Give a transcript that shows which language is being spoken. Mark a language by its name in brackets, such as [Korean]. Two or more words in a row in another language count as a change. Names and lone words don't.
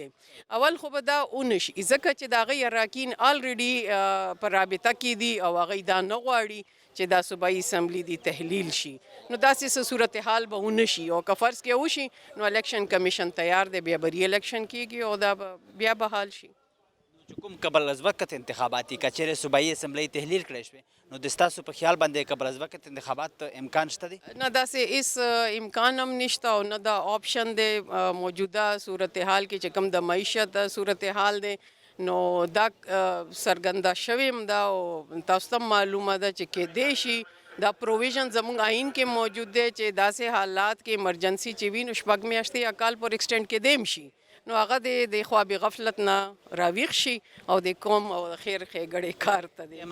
[Pashto] اول خو به دا ونه شي ځکه چې د هغوی اراکین آلریډي په رابطه کې دي او هغوی دا نه غواړي چې دا صوبایي اسمبلی دی تحلیل شي. نو داسې څه صورتحال به ونه شي, او که فرض کې وشي نو [English] election commission [Pashto] تیار دی, بیا به [English] re election [Pashto] کیږي او دا بیا به حال شي. چې کوم قبل از وقت انتخاباتي که چیرې صوبایي اسمبلی تحلیل کړی شوې, نو د ستاسو په خیال باندې قبل از وقت انتخابات امکان شته دی؟ نه داسې هېڅ امکان هم نشته او نه دا آپشن دی. موجوده صورتحال کې چې کوم د معیشت صورتحال دی نو دا څرګنده شوې هم ده او تاسو ته معلومه ده چې کیدای شي دا پروویژن زموږ آئین کې موجود دی چې داسې حالات کې ایمرجنسي چې وي نو 6 میاشتې یا کال پر ایکسټینډ کیدای هم شي, نو هغه د خواب غفلت نه راویښ شي او د قوم او خیر ښېګړې کار ته دی.